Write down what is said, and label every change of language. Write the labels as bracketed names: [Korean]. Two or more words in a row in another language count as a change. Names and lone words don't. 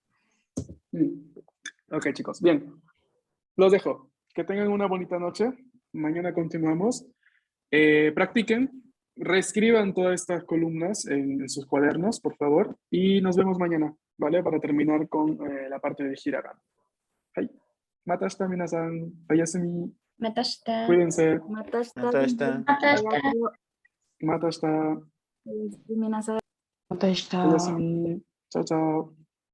[Spanish] Ok, chicos, bien. Los dejo. Que tengan una bonita noche. Mañana continuamos. Practiquen, reescriban todas estas columnas en sus cuadernos, por favor, y nos vemos mañana, ¿vale? Para terminar con la parte de hiragana. Bye. [Japanese] またあした、みなさん. Oyasumi. Matashita. [Spanish] Cuídense. [Japanese] Matashita. Matashita. Matashita. Minasai. Oyasumi. [Spanish] Chao, chao.